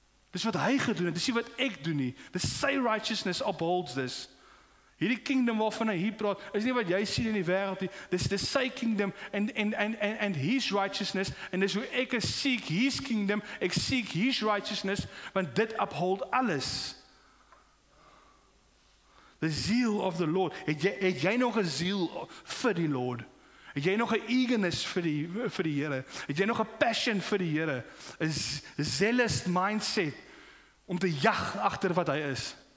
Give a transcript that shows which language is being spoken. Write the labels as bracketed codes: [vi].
[af] Dis wat hy gedoen het. Dis nie wat ek doen nie. Dis sy [en] righteousness upholds this. [af] Hierdie kingdom waarvan hy hier praat, is nie wat jy sien in die wêreld nie. Dis sy kingdom [en] and his righteousness, [af] en dis hoe ek [en] seek his kingdom, [af] ek [en] seek his righteousness, [af] want dit uphold alles. [en] The zeal of the Lord. [af] Het jy nog 'n ziel vir die Lord? Het jy nog 'n eagerness vir die Here? Het jy nog 'n passion vir die Here? 'n zealous mindset om te jag agter wat hy is?